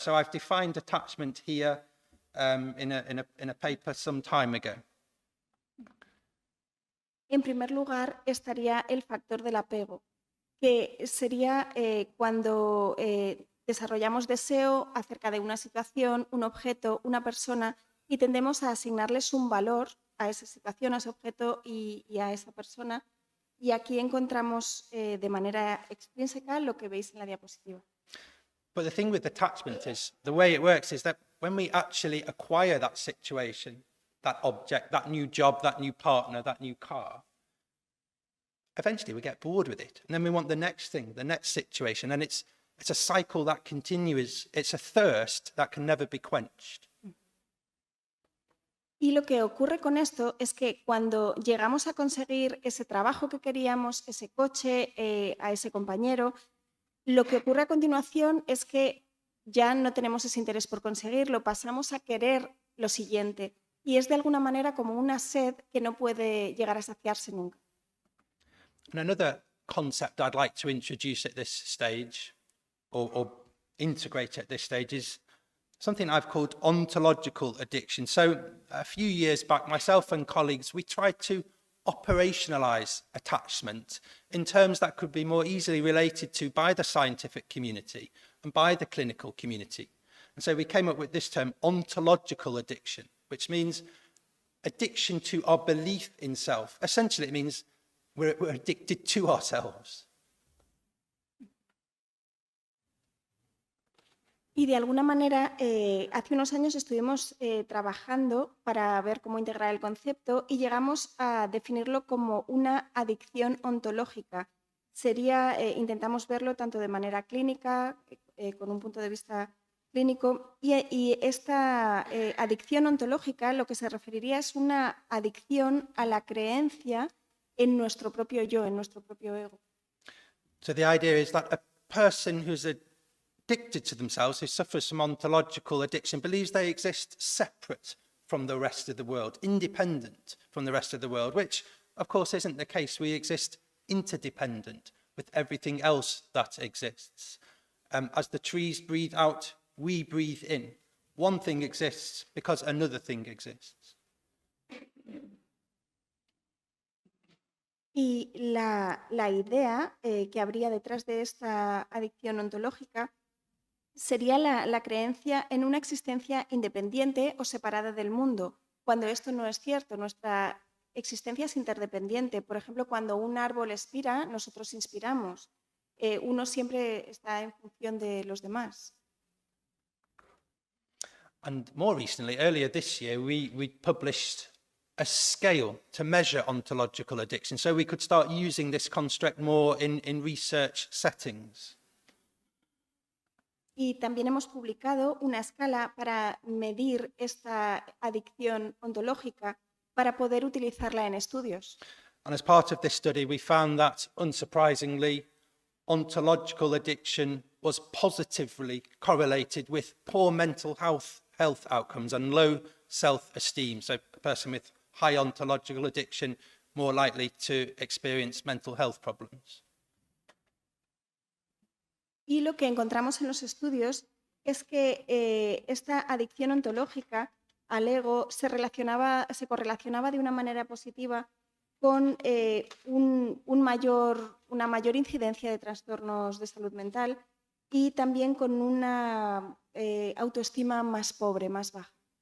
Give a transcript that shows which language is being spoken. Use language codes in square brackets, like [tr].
[en] So I've defined attachment here in a paper some time ago. [es] En primer lugar estaría el factor del apego, que sería cuando desarrollamos deseo acerca de una situación, un objeto, una persona y tendemos a asignarles un valor a esa situación, a ese objeto y a esa persona. Y aquí encontramos de manera extrínseca lo que veis en la diapositiva. [en] But the thing with attachment is, the way it works is that when we actually acquire that situation, that object, that new job, that new partner, that new car, eventually we get bored with it. And then we want the next thing, the next situation. And it's a cycle that continues. It's a thirst that can never be quenched. [es] Y lo que ocurre con esto es que cuando llegamos a conseguir ese trabajo que queríamos, ese coche, a ese compañero, lo que ocurre a continuación es que ya no tenemos ese interés por conseguirlo, pasamos a querer lo siguiente. Y es de alguna manera como una sed que no puede llegar a saciarse nunca. [en] And another concept I'd like to introduce at this stage, or integrate at this stage, is something I've called ontological addiction. So a few years back, myself and colleagues, we tried to operationalize attachment in terms that could be more easily related to by the scientific community and by the clinical community. And so we came up with this term, ontological addiction, which means addiction to our belief in self. Essentially, it means we're addicted to ourselves. [es] Y de alguna manera, hace unos años estuvimos trabajando para ver cómo integrar el concepto y llegamos a definirlo como una adicción ontológica. Intentamos verlo tanto de manera clínica, con un punto de vista clínico, y esta adicción ontológica lo que se referiría es una adicción a la creencia en nuestro propio yo, en nuestro propio ego. [en] So the idea is that a person who's addicted to themselves, who suffers from ontological addiction, believes they exist separate from the rest of the world, independent from the rest of the world, which, of course, isn't the case. We exist interdependent with everything else that exists. As the trees breathe out, we breathe in. One thing exists because another thing exists. [es] Y la idea que habría detrás de esta adicción ontológica sería la creencia en una existencia independiente o separada del mundo, cuando esto no es cierto. Nuestra existencia es interdependiente. Por ejemplo, cuando un árbol expira, nosotros inspiramos. Uno siempre está en función de los demás. [en] And more recently, earlier this year, we published a scale to measure ontological addiction, so we could start using this construct more in research settings. [es] Y también hemos publicado una escala para medir esta adicción ontológica para poder utilizarla en estudios. [en] And as part of this study, we found that, unsurprisingly, ontological addiction was positively correlated with poor mental health outcomes and low self-esteem. So a person with high ontological addiction more likely to experience mental health problems. [es] Y lo que encontramos en los estudios es que esta adicción ontológica al ego se correlacionaba de una manera positiva con una mayor incidencia de trastornos de salud mental y también con una autoestima más pobre, más baja.